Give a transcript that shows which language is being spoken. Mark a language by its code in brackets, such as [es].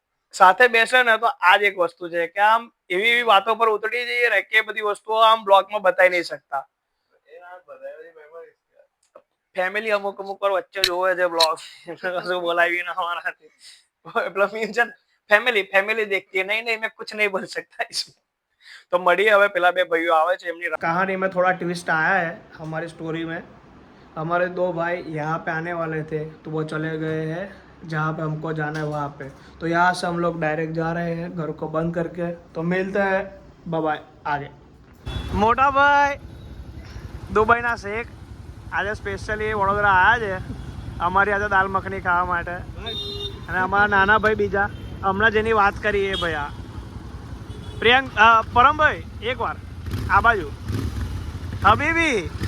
[gu] સાથે બેસે ને તો આ જ એક વસ્તુ છે કે આમ એવી એવી વાતો પર ઉતરી જઈએ ને કે બધી વસ્તુઓ આમ બ્લોગમાં બતાવી નહીં શકતા. ફેમિલી અમુક વાર વચ્ચે જોવે છે બ્લોગ, કશું બોલાવી ના અમારાથી. પેલો મીમ છે ને, [hi] फैमिली देखती है, नहीं मैं कुछ नहीं बोल सकता इसमें. [gu] तो મળીએ હવે, પેલા 2 ભાઈઓ આવે છે, એમની કહાની [hi] में थोड़ा ट्विस्ट आया है हमारी स्टोरी में. हमारे दो भाई यहाँ पे आने वाले थे तो वो चले गए हैं जहाँ पे हमको जाना है वहाँ पे, तो यहाँ से हम लोग डायरेक्ट जा रहे हैं घर को बंद करके। तो मिलते हैं, बाय बाय आगे। [gu] મોટા ભાઈ દુબઈના શેખ આજે સ્પેશિયલી વડોદરા આવ્યા છે અમારી આજે દાલ મખની ખાવા માટે, અને અમારા નાના ભાઈ બીજા હમણાં જેની વાત કરી એ ભાઈ આ પ્રિયંક પરમભાઈ એકવાર આ બાજુ હબીબી